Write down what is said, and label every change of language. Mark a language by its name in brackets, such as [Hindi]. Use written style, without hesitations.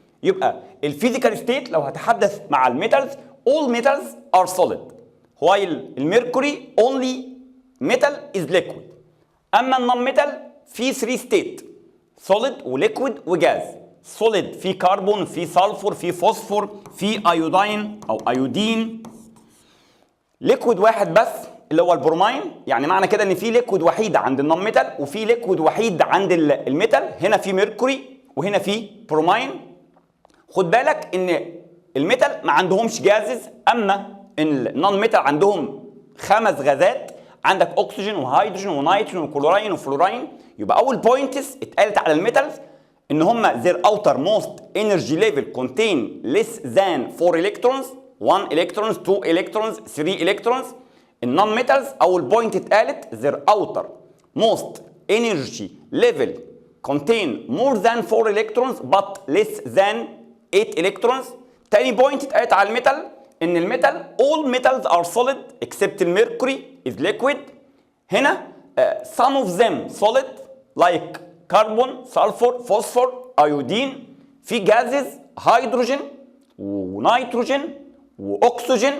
[Arabic] يبقى الفيزيكال ستيت لو هتحدث مع الميتالز [English] all metals are solid while [Arabic] الميركوري [English] only metal is liquid. [Arabic] اما النون ميتال في 3 ستيت solid وليكويد وجاز. solid في كربون في سلفور في فوسفور في ايودين او ايودين. ليكويد واحد بس اللي هو البرومين. يعني معنى كده ان في ليكويد وحيد عند النون ميتال وفي ليكويد وحيد عند الميتال. هنا في ميركوري وهنا في برومين. خد بالك ان الميتال ما عندهمش جازز، اما النون ميتال عندهم 5 غازات. عندك اكسجين وهيدروجين ونيتروجين وكلوراين وفلوراين. يبقى اول بوينتس اتقالت على الميتالز ان هم [English] their outermost energy level contain less than 4 electrons 1 electrons 2 electrons 3 electrons. النون metals [Arabic] اول بوينت اتقالت [English] their outermost energy level contain more than 4 electrons but less than 8 electrons. [Arabic] تاني بوينت اتقالت على الميتال ان الميتال [English] all metals are solid except [Arabic] الميركوري [English] is liquid. [Arabic] هنا [English] some of them solid like [Arabic] كربون سلفور فوسفور ايودين. في جازز هيدروجين ونيتروجين واكسجين.